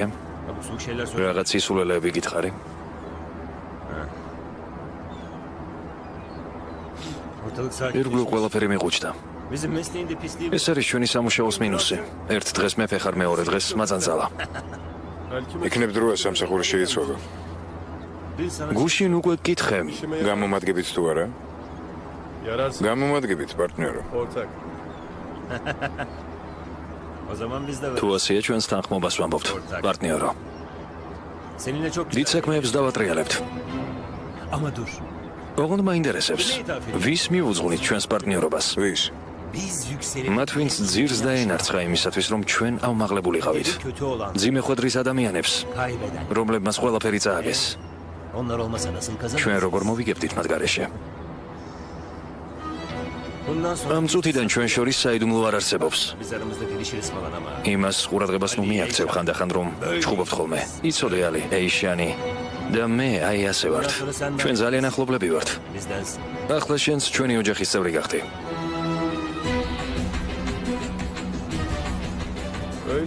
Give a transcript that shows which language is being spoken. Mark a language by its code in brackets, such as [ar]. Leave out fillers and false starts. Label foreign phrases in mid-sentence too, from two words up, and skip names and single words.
[tr] Abuk şeyler söyle. [ka] რაღაც სისულელეები გითხარი? [tr] Ortalık sakin. [ka] ირგვლივ ყველაფერი მიყვუჩდა. [tr] Bizim mesleğin de pisliği. [ka] ეს არის ჩვენი სამუშაოს მინუსი. ერთ დღეს მე ფეხარ, მეორე დღეს მაძანძალა. [tr] Belki [ka] იქნებ დროა სამსახური შეიცვალო. [tr] Dün sana [ka] გუშინ უკვე გკითხე. გამომადგებით თუ არა? [tr] yararsın. [ka] გამომადგებით, პარტნიორო. [tr] Ortak. o zaman biz de [ka] თუ [tr] varız. [ka] ასეა ჩვენს თანხმობას ვამბობთ, პარტნიორო. [tr] Seninle çok [ka] დიდ საქმეებს დავატრიალებთ. [tr] Ama dur. [ka] ოღონდ მაინტერესებს, ვის მიუძღვნით ჩვენს პარტნიორობას? ვის? [tr] Biz yükselip [ka] მათ ვინც ძირს დაენარცხა იმისათვის, რომ ჩვენ ავმაღლებულიყავით. [tr] kötü olan, [ka] ძიმე ხვედრის ადამიანებს, [tr] kaybeden. [ka] რომლებმაც ყველაფერი წააგეს. [tr] Onlar olmasa nasıl kazanır? [ka] ჩვენ როგორ მოვიგებდით მათ გარეშე? [tr] Bundan sonra [ka] ამ წუთიდან ჩვენ შორის საიდუმლო არ არსებობს. [tr] biz aramızda gelişiriz falan ama. [ka] იმას ყურადღებას ნუ მიაქცევ ხანდახან, რომ ჩხუბობთ ხოლმე. იცოდე ალი, ეიშანი და მე აი ასე ვართ. ჩვენ ძალიან ახლობლები ვართ. [tr] Bizdensin. [ka] ახლა შენს ჩვენი ოჯახის წევრი გახდი. [tr] Öyle.